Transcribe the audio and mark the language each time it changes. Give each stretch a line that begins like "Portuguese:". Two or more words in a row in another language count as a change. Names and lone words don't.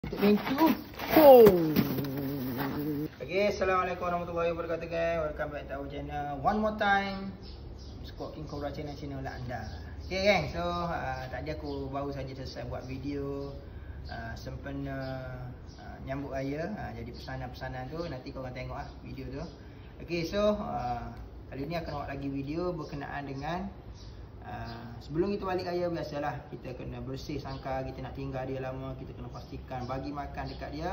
Malay: Pintu. Oh.
Arabic: Okay, Assalamualaikum warahmatullahi wabarakatuh guys.
English: Welcome back to our channel. One more time, Squad King Cobra channel lah anda. Okay gang, so
Malay: tadi aku baru saja selesai buat video sempena nyambut raya. Jadi pesanan-pesanan tu nanti korang tengok video tu.
English: Okay, so
Malay: kali ni aku nak buat lagi video berkenaan dengan sebelum kita balik raya, biasalah kita kena bersih sangkar, kita nak tinggal dia lama, kita kena pastikan bagi makan dekat dia.